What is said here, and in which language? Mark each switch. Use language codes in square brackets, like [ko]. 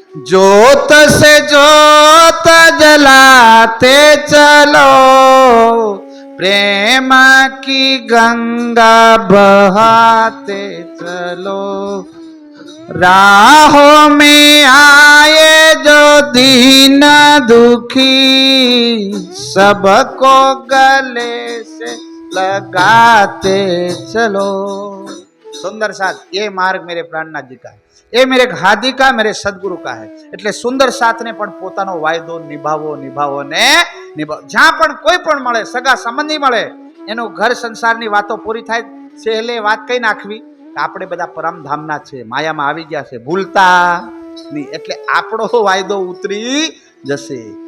[hi] જોત સે જોત જલાતે ચલો, प्रेम की गंगा बहाते चलो, राहों में आए जो दीन दुखी, सबको गले से लगाते चलो. सुंदर साथ ये मार्ग मेरे प्राणनाथ जी का है, ये मेरे घादी का, मेरे सदगुरु का है. [gu] એટલે સુંદર સાથને પણ પોતાનો વાયદો નિભાવો ને નિભાવો. જ્યાં પણ કોઈ પણ મળે, સગા સંબંધી મળે, એનું ઘર સંસારની વાતો પૂરી થાય, છેલ્લે વાત કઈ નાખવી કે આપણે બધા પરમધામના છે, માયામાં આવી ગયા છે, ભૂલતા નહીં, એટલે આપણો વાયદો ઉતરી જશે.